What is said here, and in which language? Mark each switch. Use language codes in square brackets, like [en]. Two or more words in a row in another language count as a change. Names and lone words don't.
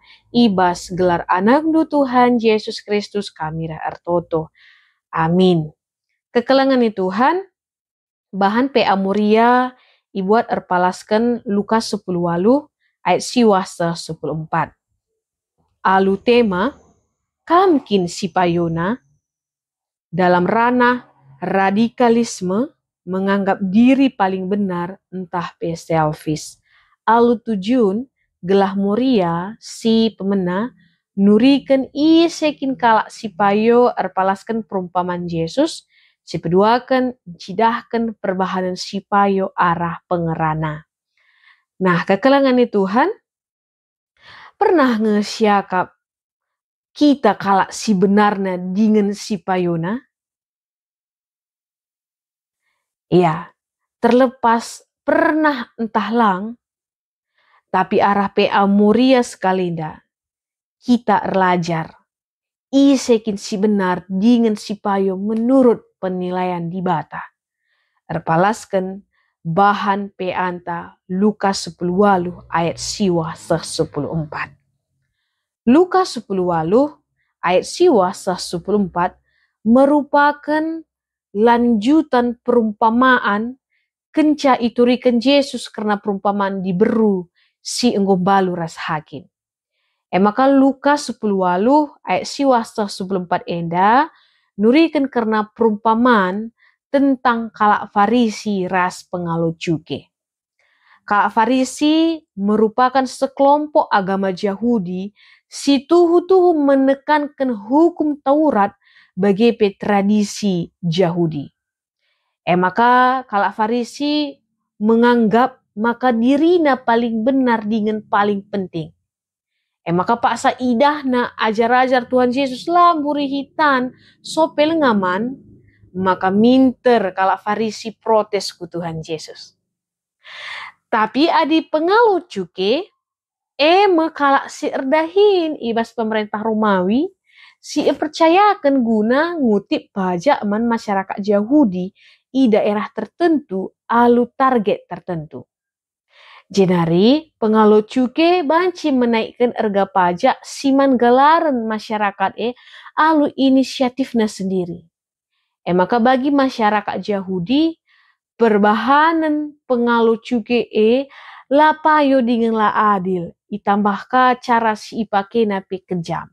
[btx] Ibas gelar anak Tuhan Yesus Kristus kami ertoto. Amin. Kekelangan Tuhan, bahan PA Moria ibuat erpalaskan Lukas 10 walu ayat siwasa 14. Alu tema kamkin sipayona [id] dalam ranah radikalisme menganggap diri paling benar entah pe selfish. [btx] Alu tujuan gelah Moria si pemena nurikan isekin kalak sipayo erpalaskan perumpamaan Yesus, si peduakan cidahkan perbahanan sipayo arah pengerana. Nah, kekelangan Tuhan pernah ngesiakap kita kalak si benarnya dengan sipayona? Iya, terlepas pernah entah lang, tapi arah PA Moria sekalinda kita erlajar. Isekin si benar dengan sipayo [id] menurut penilaian [btx] di bata. Erpalaskan bahan peanta Lukas 10 walu ayat siwa 14. Lukas 10 walu ayat siwa 14 [id] merupakan lanjutan perumpamaan [btx] kenca iturikan Yesus karena perumpamaan diberu si enggombalu ras hakim. Maka Lukas 10 walu ayat siwasta 14 enda nurikan karena [id] perumpamaan tentang [btx] kalak Farisi ras pengalu cuke. [id] Kalak Farisi merupakan sekelompok agama Yahudi [btx] si tuhu-tuhu [id] menekankan hukum Taurat bagi tradisi Yahudi. Maka kalak Farisi menganggap maka dirinya paling benar dengan paling penting. [btx] Maka paksa idahna ajar-ajar Tuhan Yesus lamburi hitan sopel ngaman, maka minter kalak Farisi protes ku Tuhan Yesus. Tapi adi pengalu cuke, kalak si erdahin ibas pemerintah Romawi, si percayakan guna ngutip pajak man masyarakat Yahudi [id] di daerah tertentu [btx] alu target tertentu. Jenari pengalu cuke banci [id] menaikkan harga pajak [btx] siman galaran masyarakat alu [id] inisiatifnya sendiri. [btx] Maka bagi masyarakat Yahudi perbahanan pengalu cuke lapayo dengan la adil [id] ditambahkan cara [btx] si ipake napi kejam.